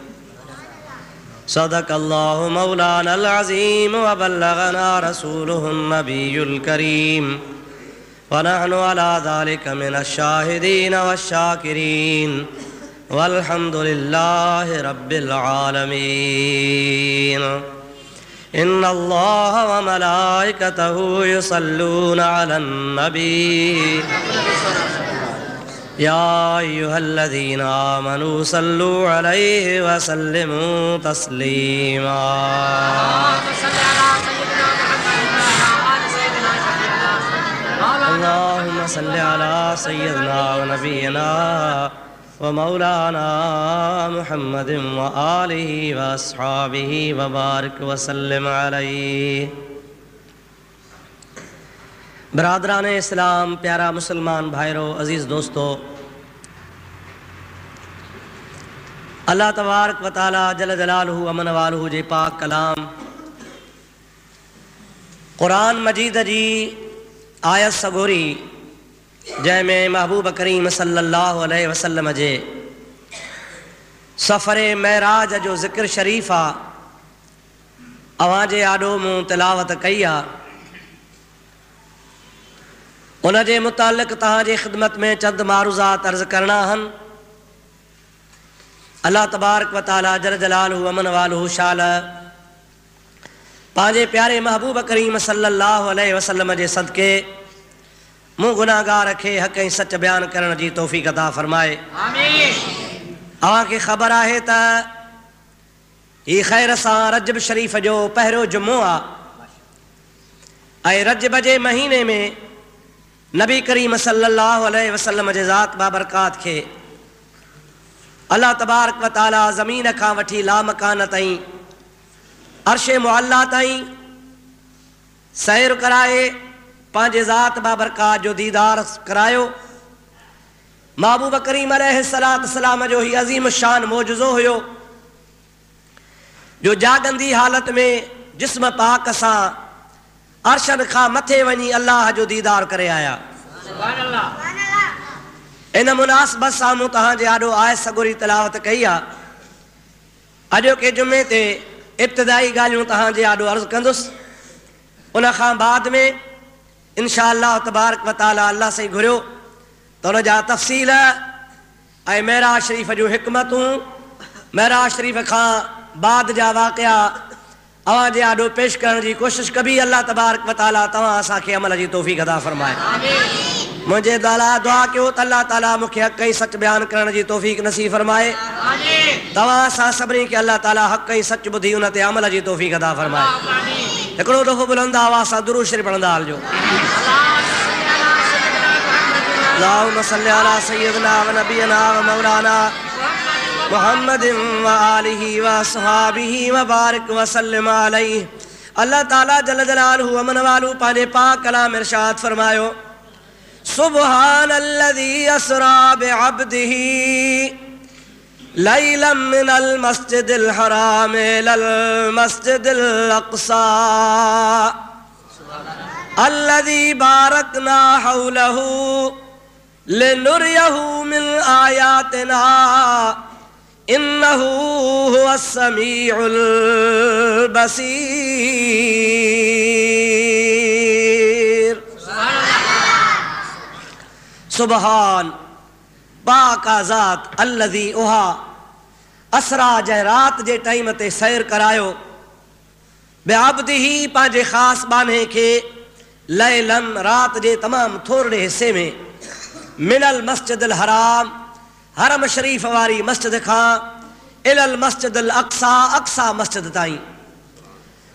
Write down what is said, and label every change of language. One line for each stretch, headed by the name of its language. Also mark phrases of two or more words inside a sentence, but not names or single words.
Arabic: صدق الله مولانا العظيم وبلغنا رسوله النبي الكريم ونحن على ذلك من الشاهدين والشاكرين والحمد لله رب العالمين. إن الله وملائكته يصلون على النبي يا أيها الذين آمنوا صلوا عليه وسلموا تسليما. اللهم صل على سيدنا ونبينا ومولانا محمد وآله وأصحابه وبارك وسلم عليه.
Sindhi: बरादरान इस्लाम, प्यारा मुसलमान भाइरों, अजीज़ दोस्तों,
Arabic: الله تبارك وتعالى جل جلاله عم نواله
Sindhi: जे पाक कलाम क़ुरान मजीद जी आयत सगोरी जंहिंमें महबूब करीम
Arabic: صلى الله عليه وسلم
Sindhi: जे सफ़रे महराज जो ज़िक्र शरीफ़ आ, अवां जे आॾो मूं तिलावत कई आ। उन जे मुतालिक़ तव्हांजे ख़िदमत में चंद मारूज़ात अर्ज़ करणा आहिनि।
Arabic: الله تبارك وتعالى جل جلاله عم نواله
Sindhi: शाल पंहिंजे प्यारे महबूब करीम
Arabic: صلى الله عليه وسلم
Sindhi: जे सदक़े मूं गुनाहगार खे हक़ ऐं सच बयान करण जी तौफ़ीक़ अता फ़रमाए। आमीन। अव्हां खे ख़बर आहे त ही ख़ैर सां रजब शरीफ़ जो पहिरियों जुमो आहे ऐं रजब जे महीने में नबी करीम
Arabic: صلى الله عليه وسلم
Sindhi: जे ज़ात बाबरकात खे
Arabic: الله تبارك وتعالى
Sindhi: ज़मीन खां वठी लामकान ताईं अर्शे मुअल्ला ताईं सैर कराए पंहिंजे ज़ात बाबरकात जो दीदार करायो। महबूब करीम
Arabic: عليه الصلاة والسلام
Sindhi: जो ही अज़ीम शान मौजूज़ो हुयो जो जागंदी हालत में जिस्म पाक सां अर्शन खां मथे वञी अल्लाह जो दीदार करे आया। इन मुनासिबत सां मूं तव्हांजे आॾो आयत सगोरी तिलावत कई आहे। अॼोके जुमे ते इब्तिदाई ॻाल्हियूं तव्हांजे आॾो अर्ज़ु कंदुसि, उन खां बाद में
Arabic: إن شاء الله تبارك وتعالى
Sindhi: अल्लाह से घुरियो त उन जा तफ़सील ऐं महराज शरीफ़ जूं हिकमतूं, महराज शरीफ़ खां बाद जा वाक़िया अवां जे आॾो पेश करण जी कोशिशि कबी।
Arabic: الله تبارك وتعالى
Sindhi: तव्हां असांखे अमल जी तौफ़ीक़ अता फ़रमाए। मुंहिंजे लाइ दुआ कयो त अल्लाह ताला मूंखे हक़ ऐं सच बयान करण जी तौफ़ीक़ नसीब फ़रमाए। तव्हां असां सभिनी खे अल्लाह ताला हक़ ऐं सच ॿुधी उन ते अमल जी तौफ़ीक़ अता फ़रमाए। हिकिड़ो दफ़ो बुलंद आवाज़ सां दुरूद शरीफ़ पढ़ंदा हलिजो।
Arabic: اللهم صل على سيدنا ونبينا ومولانا محمد وآله وأصحابه وبارك وسلم عليه. الله تعالى جل جلاله عم نواله
Sindhi: पंहिंजे पाक कलाम इरशाद फरमायो,
Arabic: سبحان الذي أسرى بعبده ليلا من المسجد الحرام إلى المسجد الأقصى الذي باركنا حوله لنريه من آياتنا إنه هو السميع البصير.
Sindhi: सुबहान पाक आज़ात अल्लज़ी उहा असरा जंहिं रात जे टाइम ते सैर करायो बिअब्दिही पंहिंजे ख़ासि बाने खे लैलन रात जे तमामु थोरे हिस्से में
Arabic: من المسجد الحرام
Sindhi: हरम शरीफ वारी मस्जिद खां
Arabic: إلى المسجد الأقصى
Sindhi: अक़सा मस्जिद ताईं